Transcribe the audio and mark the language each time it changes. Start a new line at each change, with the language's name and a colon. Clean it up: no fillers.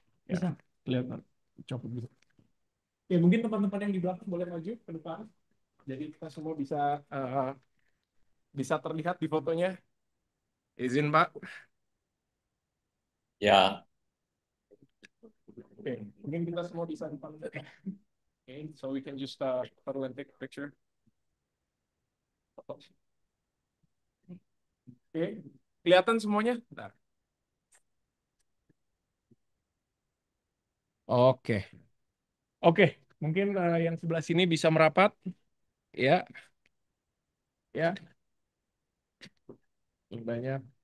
Indonesian: Ya, kelihatan. Copot gitu. Ya, mungkin teman-teman yang di belakang boleh maju ke depan. Jadi kita semua bisa terlihat di fotonya. Izin, Pak. Ya. Oke, mungkin kita semua bisa depan.
English: Okay, so we can just huddle and take a picture.
Indonesian: Oke, kelihatan semuanya? Bentar. Oke, mungkin yang sebelah sini bisa merapat, ya, banyak.